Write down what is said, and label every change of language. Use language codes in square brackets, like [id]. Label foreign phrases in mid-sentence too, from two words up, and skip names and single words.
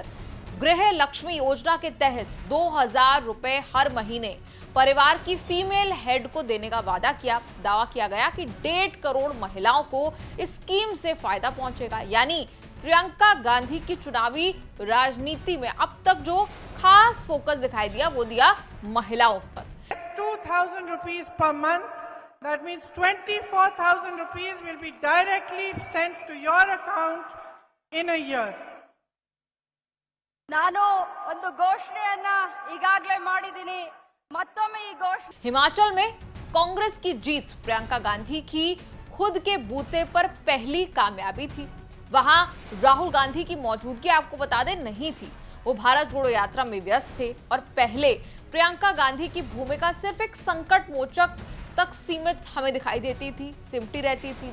[hi] गृह लक्ष्मी योजना के तहत 2000 रुपए हर महीने परिवार की फीमेल हेड को देने का वादा किया। दावा किया गया कि 1.5 करोड़ महिलाओं को इस स्कीम से फायदा पहुंचेगा। यानी प्रियंका गांधी की चुनावी राजनीति में अब तक जो खास फोकस दिखाई दिया वो दिया महिलाओं पर। [en] 2000 rupees per month, that means 24,000 rupees will be directly sent to your account in a year. [kn] ನಾನು ಒಂದು ಘೋಷಣೆಯನ್ನ ಈಗಾಗಲೇ ಮಾಡಿದ್ದೀನಿ, ಮತ್ತೊಮ್ಮೆ ಈ ಘೋಷಣೆ। [hi] हिमाचल में कांग्रेस की जीत प्रियंका गांधी की खुद के बूते पर पहली कामयाबी थी। वहां राहुल गांधी की मौजूदगी आपको बता दें नहीं थी, वो भारत जोड़ो यात्रा में व्यस्त थे और पहले प्रियंका गांधी की भूमिका सिर्फ एक संकट मोचक तक सीमित हमें दिखाई देती थी, सिमटी रहती थी।